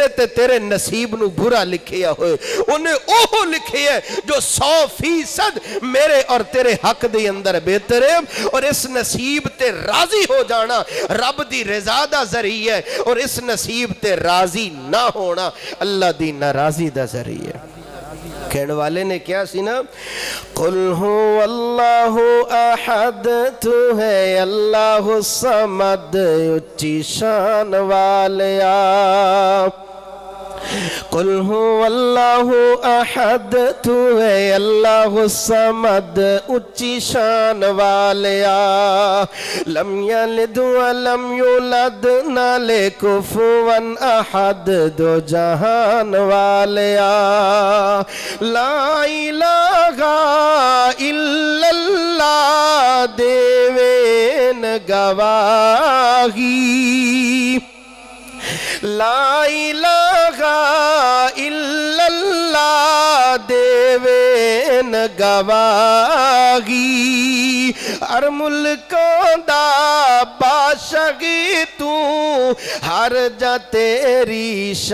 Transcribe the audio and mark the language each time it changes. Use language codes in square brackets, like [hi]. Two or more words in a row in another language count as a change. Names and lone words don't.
[pa] تے تیرے نصیب نوں برا لکھیا ہوئے انہاں اوہو لکھے ہے جو 100% میرے اور تیرے حق دے اندر بہتر ہے اور اس نصیب تے راضی ہو جانا رب دی رضا دا ذریعہ ہے اور اس نصیب تے راضی نہ ہونا اللہ دی ناراضی دا ذریعہ ہے کہنے والے نے کیا سی [ar] ना قل هو الله أحد [pa] تو ہے [ar] الله الصمد [pa] اچی شان والیا [ar] قل هو اللہ احد [pa] تو ہے [ar] اللہ الصمد [pa] اچھی شان والیا [ar] لم یلد ولم یولد [pa] نالے [ar] کفوا احد [pa] دو جہان والیا [ar] لا الہ الا اللہ [pa] دیوین گواہی [ar] لا الہ الا اللہ [pa] دیوین گواہی ہر ملکوں دا بادشاہی تو ہر جا تیری